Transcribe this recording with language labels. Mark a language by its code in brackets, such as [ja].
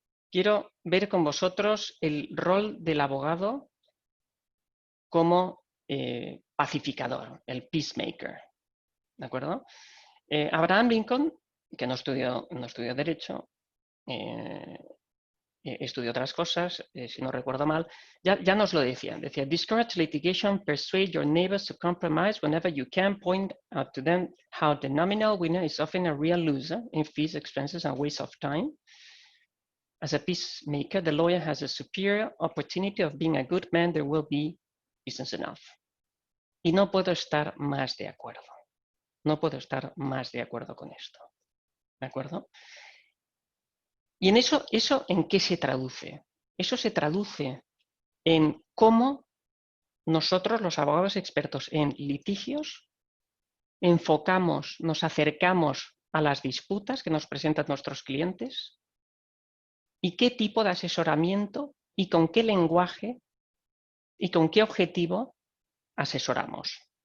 [es] Quiero ver con vosotros el rol del abogado como pacificador, el peacemaker, ¿de acuerdo? Abraham Lincoln, que no estudió Derecho, estudió otras cosas, si no recuerdo mal, ya nos lo decía. [en] Decía, discourage litigation, persuade your neighbors to compromise whenever you can, point out to them how the nominal winner is often a real loser in fees, expenses, and waste of time. As a peacemaker, the lawyer has a superior opportunity of being a good man. There will be business enough. [es] Y no puedo estar más de acuerdo. No puedo estar más de acuerdo con esto. ¿De acuerdo? Y en eso ¿en qué se traduce? Eso se traduce en cómo nosotros, los abogados expertos en litigios, enfocamos, nos acercamos a las disputas que nos presentan nuestros clientes y qué tipo de asesoramiento y con qué lenguaje y con qué objetivo asesoramos.